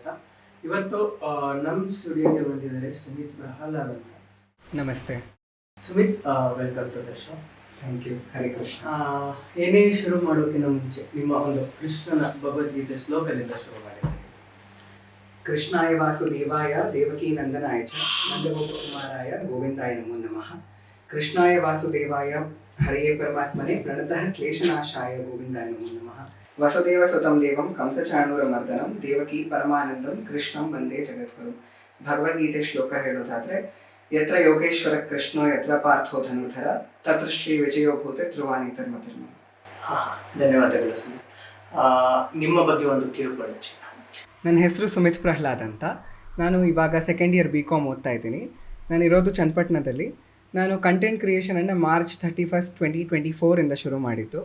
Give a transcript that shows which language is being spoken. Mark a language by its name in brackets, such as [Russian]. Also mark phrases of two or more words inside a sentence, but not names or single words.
[Kannada] ಇವತ್ತು ನಮ್ಮ ಸ್ಟುಡಿಯೋಗೆ ಬಂದಿದ್ದಾರೆ ಸುಮಿತ್ ಪ್ರಹ್ಲಾದ್ ಅಂತ. ನಮಸ್ತೆ [English] ಸುಮಿತ್, welcome to the show. thank you. [Sanskrit] ಹರೇ ಕೃಷ್ಣ. [Kannada] ಏನೇ ಶುರು ಮಾಡೋಕ್ಕಿಂತ ಮುಂಚೆ ನಿಮ್ಮ ಒಂದು ಕೃಷ್ಣನ ಭಗವದ್ಗೀತೆ ಶ್ಲೋಕದಿಂದ ಶುರು ಮಾಡಿ. [Sanskrit] ಕೃಷ್ಣಾಯ ವಾಸುದೇವಾಯ ದೇವಕೀ ನಂದನಾಯ ಚ ನಂದಗೋಪಕುಮಾರಾಯ ಗೋವಿಂದಾಯ ನಮೋ ನಮಃ. ಕೃಷ್ಣಾಯ ವಾಸುದೇವಾಯ ಹರಿಯೇ ಪರಮಾತ್ಮನೆ ಪ್ರಣತಃ ಕ್ಲೇಶನಾಶಾಯ ಗೋವಿಂದಾಯ ನಮೋ ನಮಃ. ವಸುದೇವ ಸುತಂ ದೇವಂ ಕಂಸಚಾಣೂರಮರ್ದನಂ ದೇವಕೀ ಪರಮಾನಂದಂ ಕೃಷ್ಣಂ ವಂದೇ ಜಗದ್ಗುರು. [Kannada] ಭಗವದ್ಗೀತೆ ಶ್ಲೋಕ ಹೇಳೋದಾದ್ರೆ, [Sanskrit] ಯತ್ರ ಯೋಗೇಶ್ವರ ಕೃಷ್ಣೋ ಯತ್ರ ಪಾರ್ಥೋ ಧನುರ್ಧರ ತತ್ರ ಶ್ರೀ ವಿಜಯೋ ಭೂತೆ ಧ್ರುವಾನಿತರ್ಮತಿರ್ಮ. [Kannada] ಧನ್ಯವಾದಗಳು ಸುಮಿತ್. ನಿಮ್ಮ ಬಗ್ಗೆ ಒಂದು ಕಿರುಪರಿಚಯ. ನನ್ನ ಹೆಸರು ಸುಮಿತ್ ಪ್ರಹ್ಲಾದ್ ಅಂತ. ನಾನು ಇವಾಗ [English] second year [Kannada] BCom ಓದ್ತಾ ಇದ್ದೀನಿ. ನಾನಿರೋದು ಚನ್ನಪಟ್ಟಣದಲ್ಲಿ. ನಾನು [English] content creationಅನ್ನು [Kannada] March 31, 2024 ಶುರು ಮಾಡಿದ್ದು.